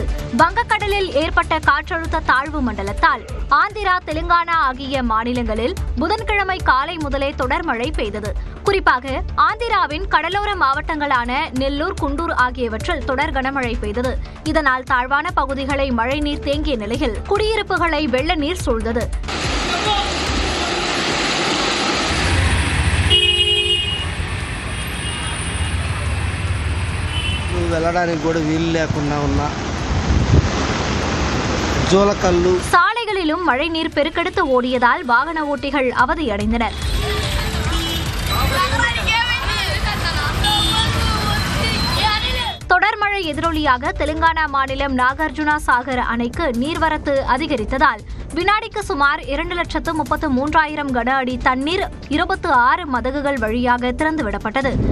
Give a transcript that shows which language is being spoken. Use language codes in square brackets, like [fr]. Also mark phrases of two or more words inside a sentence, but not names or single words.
[ta] வங்கக்கடலில் ஏற்பட்ட காற்றழுத்த தாழ்வு மண்டலத்தால் ஆந்திரா, தெலுங்கானா ஆகிய மாநிலங்களில் புதன்கிழமை காலை முதலே தொடர் மழை பெய்தது. குறிப்பாக ஆந்திராவின் கடலோர மாவட்டங்களான நெல்லூர், குண்டூர் ஆகியவற்றில் தொடர் கனமழை பெய்தது. இதனால் தாழ்வான பகுதிகளை மழைநீர் தேங்கிய நிலையில் குடியிருப்புகளை வெள்ள நீர் சூழ்ந்தது. [te] వెళ్ళడానికి కూడా వీలు లేకుండా ఉన్న జోలకల్లు [ta] சாலைகளிலும் மழைநீர் பெருக்கெடுத்து ஓடியதால் வாகன ஓட்டிகள் அவதியடைந்தனர். தொடர் மழை எதிரொலியாக தெலுங்கானா மாநிலம் நாகார்ஜுனா சாகர் அணைக்கு நீர்வரத்து அதிகரித்ததால் வினாடிக்கு சுமார் 2,33,000 கன அடி தண்ணீர் 26 மதகுகள் வழியாக திறந்துவிடப்பட்டது.